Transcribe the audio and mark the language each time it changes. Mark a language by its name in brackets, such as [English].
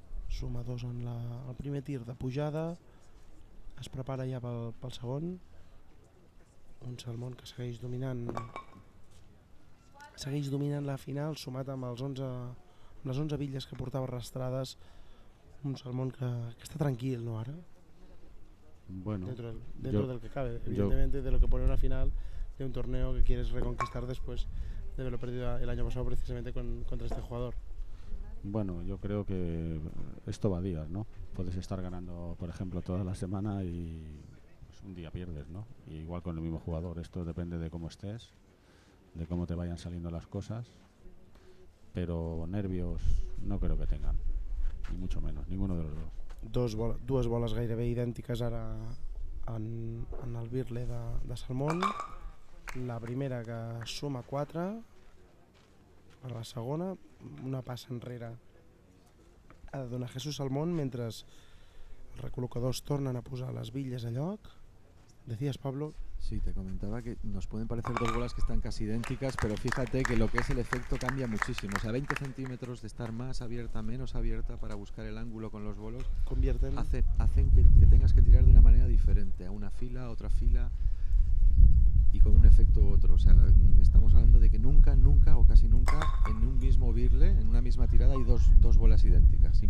[Catalan] Suma 2 en el primer tir de pujada. Es prepara ja pel segon. Un Salmón que segueix dominant la final, sumat amb les 11 bitlles que portava arrastrades. Un Salmón que està tranquil, ¿no? Ara [Spanish] bueno, dentro del que cabe, evidentemente, de lo que pone una final de un torneo que quieres reconquistar después de haberlo perdido el año pasado precisamente contra este jugador. Bueno, yo creo que esto va a días, ¿no? Puedes estar ganando, por ejemplo, toda la semana y pues, un día pierdes, ¿no? Y igual con el mismo jugador. Esto depende de cómo estés, de cómo te vayan saliendo las cosas. Pero nervios no creo que tengan, ni mucho menos, ninguno de los dos. [Catalan] Dues boles gairebé idèntiques ara en el birle de Salmón. La primera que suma 4, per la segona una passa enrere ha de donar Jesús Salmón, mentre els recol·locadors tornen a posar les bitlles a lloc. [Spanish] Decías, Pablo. Sí, te comentaba que nos pueden parecer dos bolas que están casi idénticas, pero fíjate que lo que es el efecto cambia muchísimo. O sea, 20 centímetros de estar más abierta, menos abierta para buscar el ángulo con los bolos hacen que tengas que tirar de una manera diferente, a una fila, a otra fila y con un efecto u otro. O sea, estamos hablando de que nunca o casi nunca en un mismo birle, en una misma tirada, hay dos bolas idénticas.